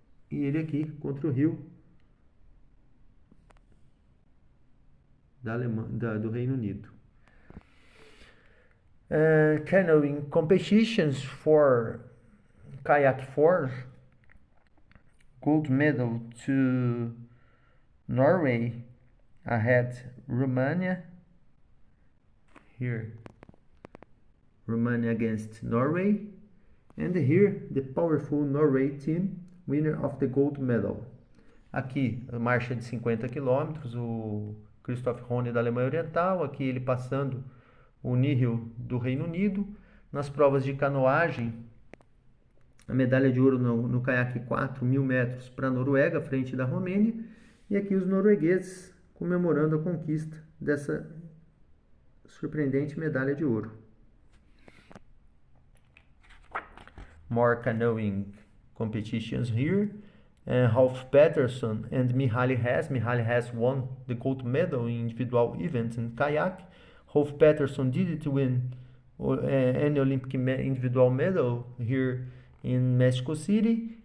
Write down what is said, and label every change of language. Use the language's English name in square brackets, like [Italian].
[Portuguese] E ele aqui contra o Hill, do Reino Unido. [English] Canoeing competitions for kayak 4, gold medal to Norway, ahead Romania. Here, Romania against Norway. And here, the powerful Norway team, winner of the gold medal. [Portuguese] Aqui, a marcha de 50 km, o Christoph Horn da Alemanha Oriental. Aqui ele passando o Nihil do Reino Unido. Nas provas de canoagem, a medalha de ouro no caiaque 4.000 metros para a Noruega, frente da Romênia. E aqui os noruegueses comemorando a conquista dessa surpreendente medalha de ouro. [English] More canoeing competitions here. Rolf Peterson and Mihaly Hess. Mihaly Hess won the gold medal in individual events in kayak. Rolf Peterson didn't win any Olympic individual medal here in Mexico City.